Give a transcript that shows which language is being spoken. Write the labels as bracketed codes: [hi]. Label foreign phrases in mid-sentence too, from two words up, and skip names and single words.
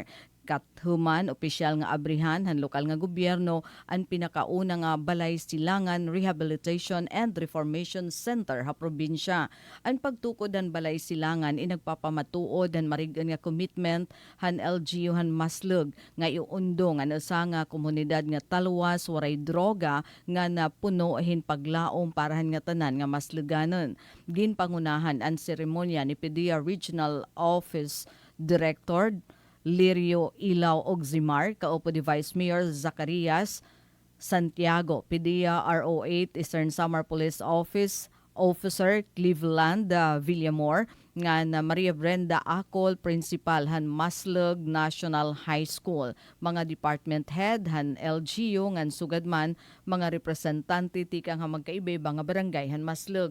[war] Kathuman, opisyal nga abrihan han lokal nga gobyerno ang pinakauna nga balay silangan Rehabilitation and Reformation Center ha probinsya. Ang pagtukod han balay silangan inagpapamatuod han marigan nga commitment han LGU han maslug nga iundo nga usa nga komunidad nga talwas waray droga nga napuno hin paglaom para han nga tanan nga masluganon. Ginpangunahan ang seremonya ni PDEA Regional Office Director Lirio Ilaw Ogzimar, kaupo ni Vice Mayor Zacarias Santiago, PDEA RO8 Eastern Samar Police Office Officer Cleveland Villamor, nga na Maria Brenda Acol, Principal han Maslug National High School, mga [en] department head [war] han LGU ngan sugadman, mga representante tikang ha magkaibay nga barangay han Maslug.